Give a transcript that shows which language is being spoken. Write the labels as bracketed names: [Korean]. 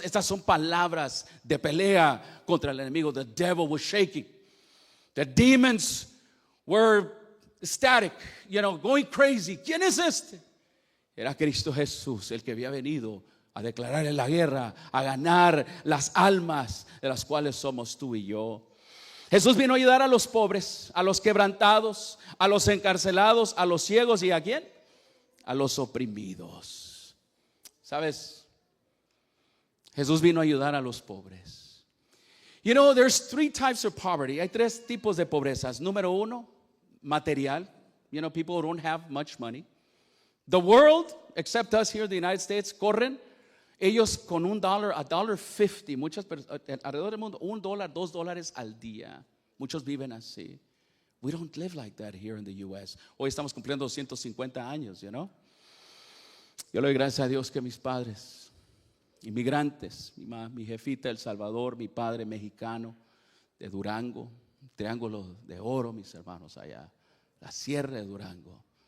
[Spanish] Estas son palabras de pelea contra el enemigo. [English] The devil was shaking. The demons were ecstatic, going crazy. [Spanish] ¿Quién es este? Era Cristo Jesús, el que había venido a declarar en la guerra, a ganar las almas de las cuales somos tú y yo. Jesús vino a ayudar a los pobres, a los quebrantados, a los encarcelados, a los ciegos y ¿a quién? A los oprimidos. ¿Sabes? Jesús vino a ayudar a los pobres. [English] There's 3 types of poverty. [Spanish] Hay 3 tipos de pobrezas. Número 1, material. [English] People who don't have much money. The world, except us here in the United States, [Spanish] corren ellos con $1, $1.50. Muchas personas alrededor del mundo, $1, $2 al día. Muchos viven así. [English] We don't live like that here in the U.S. [Spanish] Hoy estamos cumpliendo 250 años, Yo le doy gracias a Dios que mis padres, inmigrantes, mi jefita de El Salvador, mi padre mexicano de Durango, Triángulo de Oro, mis hermanos allá, la Sierra de Durango.